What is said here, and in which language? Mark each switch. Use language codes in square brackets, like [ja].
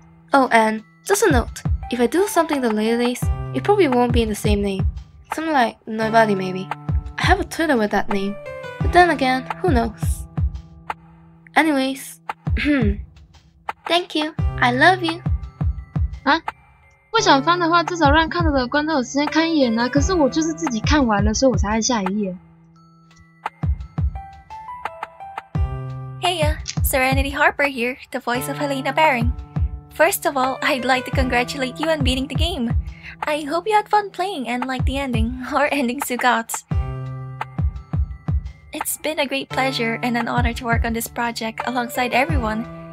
[en] Oh, and just a note, if I do something the later days, it probably won't be in the same name. Something like Nobody maybe. I have a Twitter with that name, but then again, who knows? Anyways, thank you, I love you. [zh] 啊，不想翻的话，至少让看到的观众有时间看一眼啊。可是我就是自己看完了，所以我才按下一页。 [en] Heya, Serenity Harper here, the voice of Helena Baring. First of all, I'd like to congratulate you on beating the game. I hope you had fun playing and liked the ending, or endings you got. It's been a great pleasure and an honor to work on this project alongside everyone.